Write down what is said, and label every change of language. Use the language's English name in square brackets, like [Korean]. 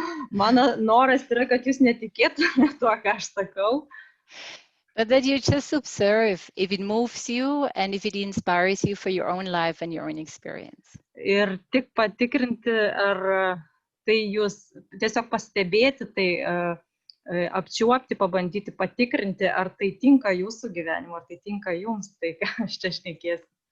[Lithuanian] Mano noras yra, kad jūs netikėtumėte tuo, ką aš sakau. [English] But that you just observe if it moves you and if it inspires you for your own life and your own experience. [Lithuanian] Ir tik patikrinti, ar tai jūs tiesiog pastebėti, tai apčiuopti, pabandyti patikrinti, ar tai tinka jūsų gyvenimu, ar tai tinka jums, tai ką aš čia šnekėsiu.